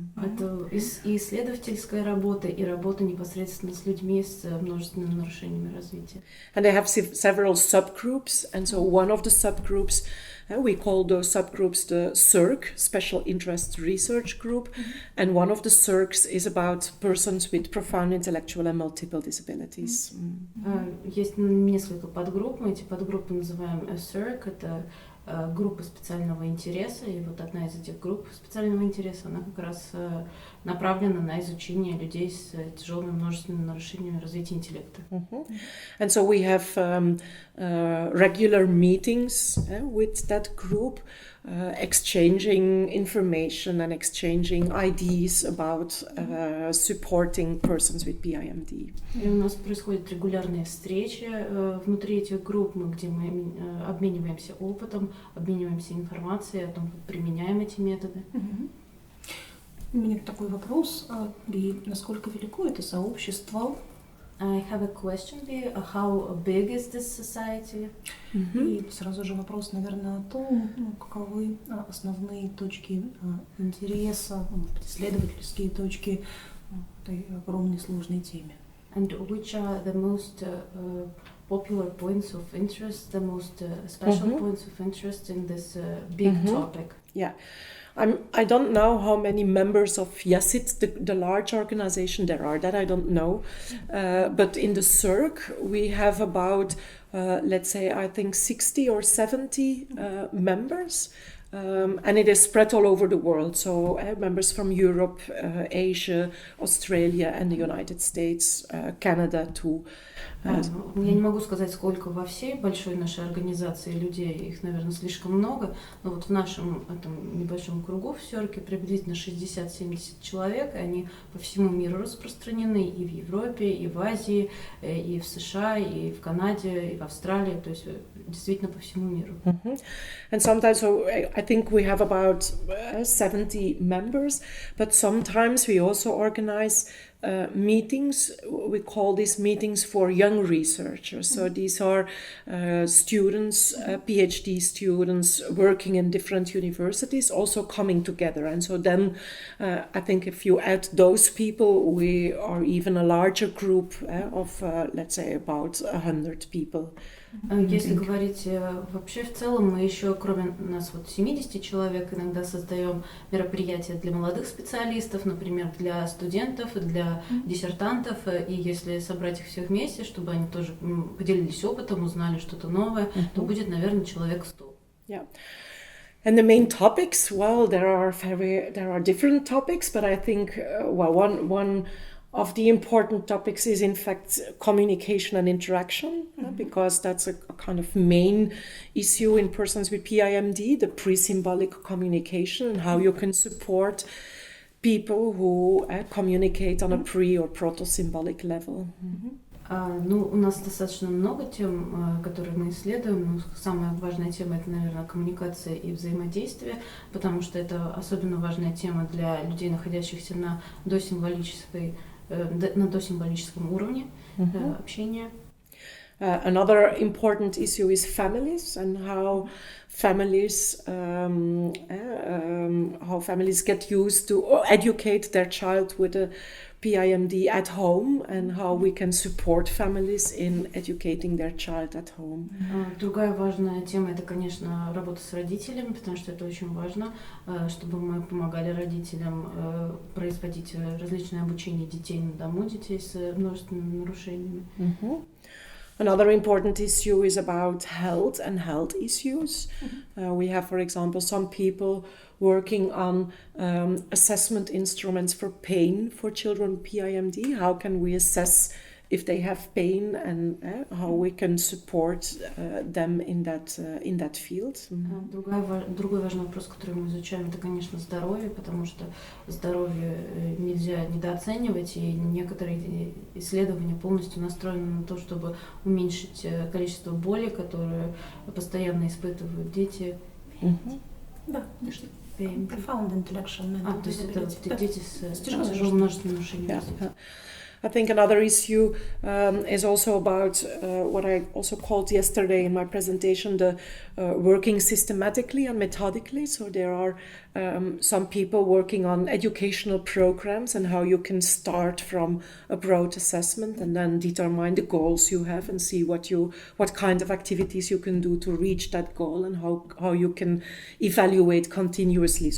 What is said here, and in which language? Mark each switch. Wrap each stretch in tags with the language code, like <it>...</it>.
<ru>Это и исследовательская работа, и работа непосредственно с людьми с множественными нарушениями развития.</ru> <en>And they have several subgroups, and so one of the subgroups, we call those subgroups the CIRC, Special Interest Research Group, and one of the CIRCs is about persons with profound intellectual and multiple disabilities.</en> <ru>Есть несколько подгрупп, мы эти подгруппы называем CIRC, это группы специального интереса, и вот одна из этих групп специального интереса, она как раз направлена на изучение людей с тяжелыми множественными нарушениями развития интеллекта.</ru> <en>And so we have regular meetings with that group, exchanging information and exchanging ideas about supporting persons with BIMD.</en> <ru>И у нас происходят регулярные встречи внутри этих групп, где мы обмениваемся опытом, обмениваемся информацией о том, как применяем эти методы. У меня такой вопрос, Би, насколько велико это сообщество?</ru> <en>I have a question, Би, how big is this society?</en> <ru>И сразу же вопрос, наверное, о том, каковы основные точки интереса, исследовательские точки этой огромной сложной теме.</ru> <en>And which are the most popular points of interest, the most special points of interest in this big topic? Yeah. I don't know how many members of YASIT, the large organization, there are, that I don't know. But in the CIRC, we have about, let's say, I think 60 or 70 members. And it is spread all over the world. So members from Europe, Asia, Australia and the United States, Canada too.</en> <ru>Я не могу сказать, сколько во всей большой нашей организации людей, их, наверное, слишком много, но вот в нашем этом небольшом кругу в СЕРКе приблизительно 60-70 человек, и они по всему миру распространены, и в Европе, и в Азии, и в США, и в Канаде, и в Австралии, то есть действительно по всему миру.</ru> <en>And sometimes, so I think we have about 70 members, but sometimes we also organize meetings. We call these meetings for young researchers. So these are students, PhD students working in different universities, also coming together. And so then I think if you add those people, we are even a larger group of, let's say, about 100 people.</en> <ru>Если говорить вообще в целом, мы еще, кроме нас вот 70 человек, иногда создаем мероприятия для молодых специалистов, например, для студентов, для диссертантов, и если собрать их всех вместе, чтобы они тоже поделились опытом, узнали что-то новое, то будет, наверное, человек 100.</ru> <en>Yeah. And the main topics, well, there are different topics, but I think, one of the important topics is in fact communication and interaction, because that's a kind of main issue in persons with PIMD, the pre-symbolic communication and how you can support people who communicate on a pre- or proto-symbolic level.</en> <ru>У нас достаточно много тем, которые мы исследуем. Но самая важная тема — это, наверное, коммуникация и взаимодействие, потому что это особенно важная тема для людей, находящихся на досимволическом уровне общения.</ru> <en>Another important issue is families and how families get used to or educate their child with a PIMD at home and how we can support families in educating their child at home.</en> <ru>Другая важная тема — это, конечно, работа с родителями, потому что это очень важно, чтобы мы помогали родителям производить различные обучения детей на дому, детей с множественными нарушениями.</ru> <en>Another important issue is about health and health issues. We have, for example, some people working on assessment instruments for pain for children with PIMD. How can we assess if they have pain and how we can support them in that field?</en> <ru>Другой важный вопрос, который мы изучаем, это, конечно, здоровье, потому что здоровье нельзя недооценивать, и некоторые исследования полностью настроены на то, чтобы уменьшить количество боли, которые постоянно испытывают дети. Да, конечно.</ru> <en>Profound intellectual mental</en> <ru>то есть это дети с тяжелым множественными нарушениями.</ru> <en>I think another issue is also about what I also called yesterday in my presentation, the working systematically and methodically. So there are some people working on educational programs and how you can start from a broad assessment and then determine the goals you have and see what kind of activities you can do to reach that goal and how you can evaluate continuously.</en>